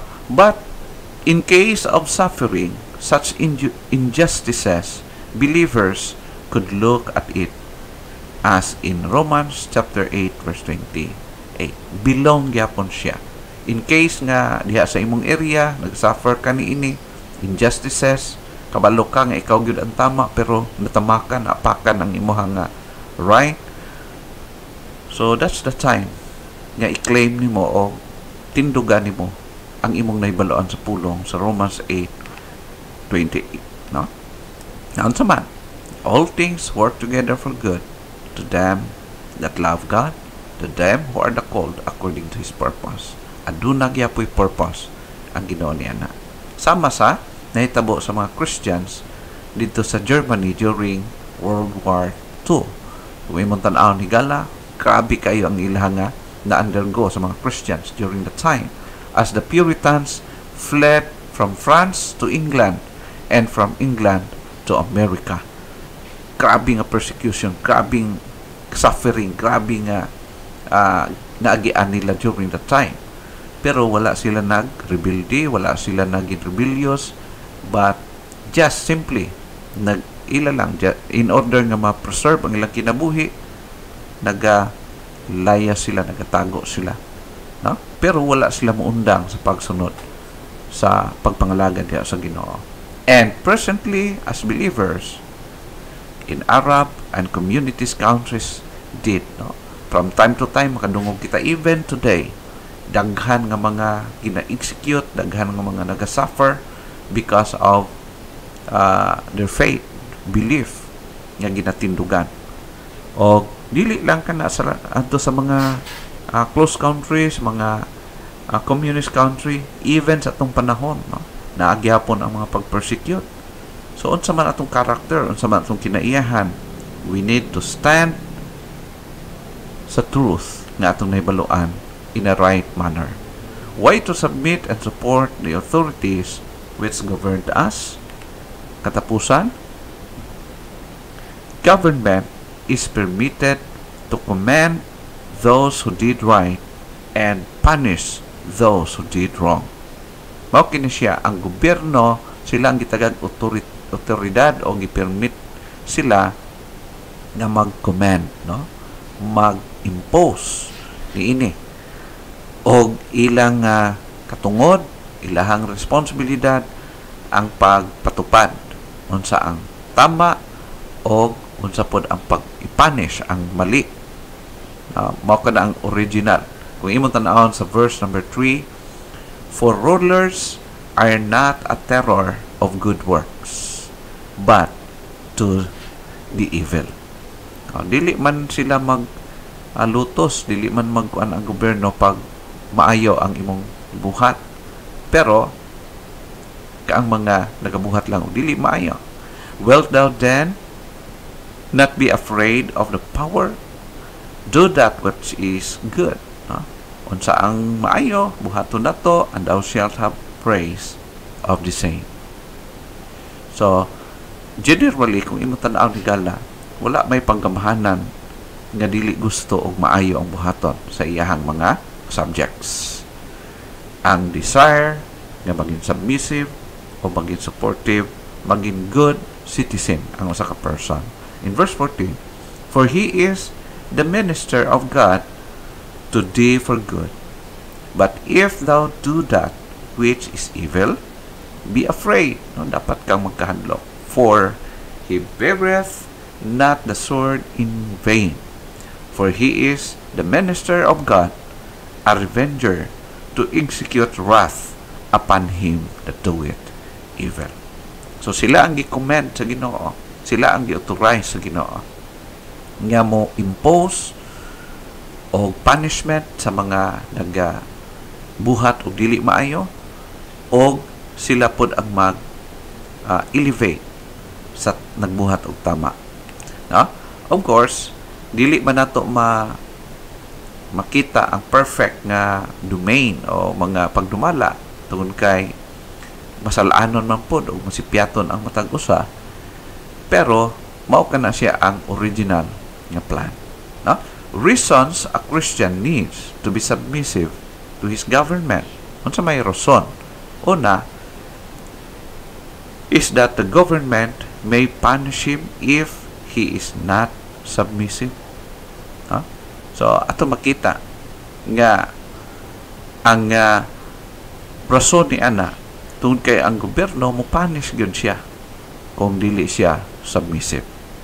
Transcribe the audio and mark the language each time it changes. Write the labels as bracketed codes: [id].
[en] But in case of suffering such injustices, believers could look at it as in Romans chapter 8 verse 28. [ceb] Belong gyapon siya. In case nga diha sa imong area nagsuffer ka niini injustices, kabalo ka nga ikaw gyud ang tama pero natamakan, apakan ang imong right. So that's the time nga i-claim nimo o tindugan nimo ang imong nahibaloan sa pulong sa Romans 8:28, no? Naon sa man, [en] all things work together for good to them that love God, to them who are the called according to His purpose. [ceb] Aduna gyapoy purpose ang Ginoo niya na. Sama sa nahitabo sa mga Christians dito sa Germany during World War II. Kung imong tan-aw ni Gala, grabe kayo ang ilang na-undergo sa mga [en] Christians during the time as the Puritans fled from France to England and from England to America. [ceb] Grabe nga persecution, grabe suffering, grabe nga naagian nila during the time. Pero wala sila nag-rebelde, wala sila naging rebellious, [en] but just simply [ceb] ila lang in order nga ma-preserve ang ilang kinabuhi, nagalaya sila, nagatago sila, no? Pero wala sila muundang sa pagsunod sa pagpangalaga diha sa Ginoo. [en] And presently as believers in Arab and communities countries did, no? From time to time [ceb] makadungog kita, [en] even today [ceb] daghan nga mga gina-execute, daghan nga mga naga-suffer [en] because of their faith, belief [ceb] nga ginatindugan. O dili lang kana sa adto sa mga close countries, mga communist country, even sa atong panahon, no? Naagyapon ang mga pag-persecute. So unsa man atong character, unsa man atong kinaiyahan, [en] we need to stand [ceb] sa truth nga atong nahibaluan [en] in a right manner. Why to submit and support the authorities which governed us? Katapusan, government is permitted to commend those who did right and punish those who did wrong. [ceb] Mao kini siya ang gobyerno, sila ang gitagag otoridad o gipermit sila na mag-commend, no? Mag-impose niini og ilang katungod, ilahang responsibilidad ang pagpatupad unsa ang tama o unsa pod ang pag-punish ang mali. Mao kada ang original. Kung imong tan-awon sa [en] verse number 3, for rulers are not a terror of good works, but to the evil. [ceb] Dili man sila lutos, dili man magkuan ang gobyerno pag maayo ang imong buhat, pero kaang mga nagabuhat lang dili maayo. [en] Wilt thou then not be afraid of the power? Do that which is good. [ceb] Unsa ang maayo, buhaton nato, [en] and thou shalt have praise of the same. [ceb] So generally kung imong tan-aw ni Gala, wala may panggamahanan nga dili gusto og maayo ang buhaton sa iyahang mga subjects. Ang desire nga maging submissive o maging supportive, maging good citizen ang usa ka person. In verse 14, [en] For he is the minister of God to thee for good. But if thou do that which is evil, be afraid. [ceb] No, dapat kang magkahadlok. [en] For he beareth not the sword in vain. For he is the minister of God, a revenger, to execute wrath upon him that doeth evil. [ceb] So sila ang gi-command sa Ginoo. Sila ang gi-authorize sa Ginoo. Nga mo impose o punishment sa mga buhat o dili maayo, o sila pod ang elevate sa nagbuhat og tama. No? Of course, dili man nato makita ang perfect nga domain o mga pagdumala tungod kay masalanon man pod o masipyaton ang matag usa, pero mao kana siya ang original nga plan. No? [en] Reasons a Christian needs to be submissive to his government. [ceb] Unsa may rason? [en] Una is that the government may punish him if he is not submissive. [ceb] Huh? So ato makita nga ang rason ni ana tungod kay ang gobyerno mo punish gyud siya kung dili siya submissive.